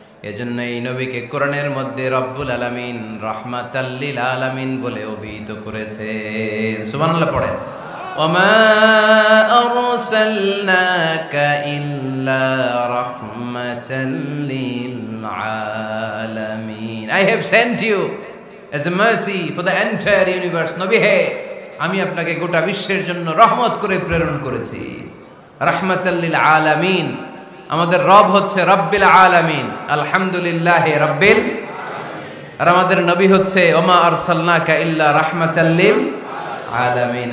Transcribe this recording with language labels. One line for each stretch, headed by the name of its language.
Bangla: এজন্য এই নবীকে কোরআনের মধ্যে রব্বুল আলামিন রাহমাতাল লিল আলামিন বলে অভিহিত করেছেন। সুবহানাল্লাহ পড়েন।
Arabic: ওমা আরসালনাকা ইল্লা রাহমাতাল লিল আলামিন।
English: I have sent you as a mercy for the entire universe.
Bangla: নবী হে, আমি আপনাকে গোটা বিশ্বের জন্য রহমত করে প্রেরণ করেছি। রাহমাতাল লিল আলামিন। আমাদের রব হচ্ছে রব্বিল আলামিন, আলহামদুলিল্লাহি রাব্বিল। আর আমাদের নবী হচ্ছে
Arabic: ওমা আরসালনাকা ইল্লা রাহমাতাল লিল আলামিন।